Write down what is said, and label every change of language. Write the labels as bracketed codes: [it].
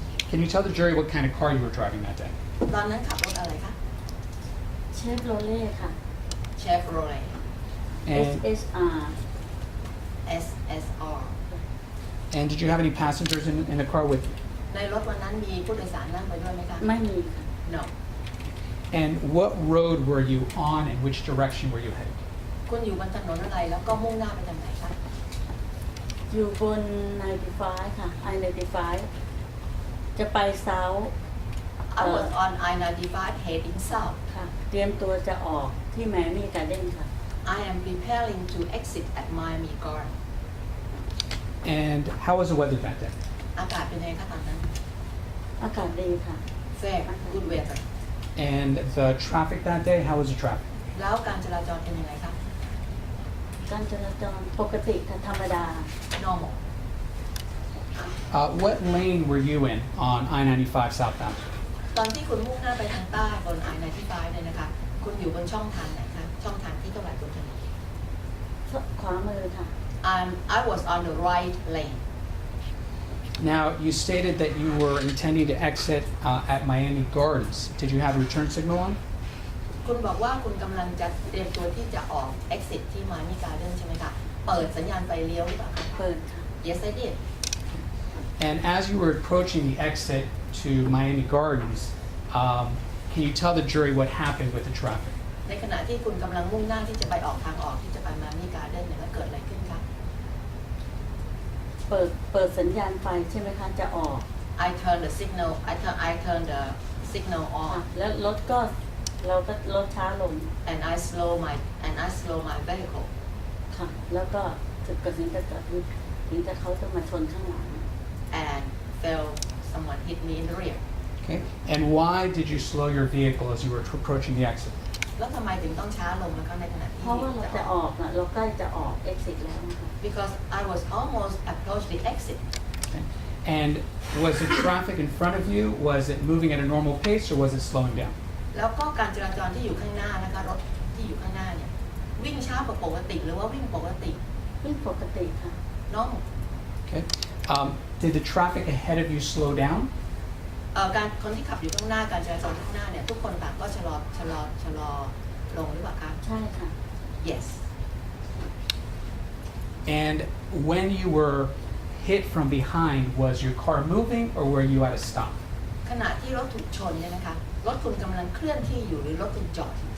[en] Can you tell the jury what kind of car you were driving that day? [th] ตอนนั้นขับรถอะไรคะ เชฟโรเล่ค่ะ [en] Chevrolet And, SSR SSR and did you have any passengers in the car with you? [th] ในรถวันนั้นมีผู้โดยสารนั่งไปด้วยไหมคะ ไม่มีค่ะ [en] No And what road were you on and which direction were you headed? [th] คุณอยู่บนถนนอะไรแล้วก็มุ่งหน้าไปทางไหนคะ อยู่บน95ค่ะ I-95 จะไปเซาท์ [en] I was on I-95 heading south [th] ค่ะ เตรียมตัวจะออกที่ไมอามี่การ์เด้นค่ะ [en] I am preparing to exit at Miami Garden And how was the weather that day? [th] อากาศเป็นไงคะตอนนั้น อากาศดีค่ะ [en] Fair good weather And the traffic that day, how was the traffic? [th] แล้วการจราจรเป็นยังไงคะ การจราจรปกติค่ะธรรมดา [en] normal What lane were you in on I-95 southbound? [th] ตอนที่คุณมุ่งหน้าไปทางใต้บน I-95 เนี่ยนะคะคุณอยู่บนช่องทางไหนคะช่องทางที่เท่าไหร่บนถนน ขวามือค่ะ [en] I was on the right lane Now, you stated that you were intending to exit at Miami Gardens. Did you have a return signal on? [th] คุณบอกว่าคุณกำลังจะเตรียมตัวที่จะออก exit ที่ Miami Garden ใช่ไหมคะเปิดสัญญาณไฟเลี้ยวหรือเปล่าคะ เปิดค่ะ [en] Yes I did And as you were approaching the exit to Miami Gardens, can you tell the jury what happened with the traffic? [th] ในขณะที่คุณกำลังมุ่งหน้าที่จะไปออกทางออกที่จะไป Miami Garden เนี่ยมันเกิดอะไรขึ้นคะ เปิดสัญญาณไฟใช่ไหมคะจะออก [en] I turned the signal I turned the signal [th] ค่ะ [en] on [th] แล้วรถก็เราก็ลดช้าลง [en] and I slow my vehicle [th] ค่ะ แล้วก็ถึงกระสินจะเกิดถึงจะเขาจะมาชนข้างหลัง [en] and fell someone hit me in the rear Okay. And why did you slow your vehicle as you were approaching the exit? [th] แล้วทำไมถึงต้องช้าลงนะคะในขณะที่ เพราะว่าเราจะออกนะเราใกล้จะออก exit แล้วนะคะ [en] because I was almost approach the exit And was the traffic in front of you, was it moving at a normal pace or was it slowing down? [th] แล้วก็การจราจรที่อยู่ข้างหน้านะคะรถที่อยู่ข้างหน้าเนี่ยวิ่งช้ากว่าปกติหรือว่าวิ่งปกติ วิ่งปกติค่ะ [en] normal Okay. Did the traffic ahead of you slow down? [th] การคนที่ขับอยู่ข้างหน้าการจราจรข้างหน้าเนี่ยทุกคนต่างก็ชะลอลงหรือเปล่าคะ ใช่ค่ะ [en] yes And when you were hit from behind, was your car moving or were you at a stop? [th] ขณะที่รถถูกชนเนี่ยนะคะรถคุณกำลังเคลื่อนที่อยู่หรือรถคุณจอด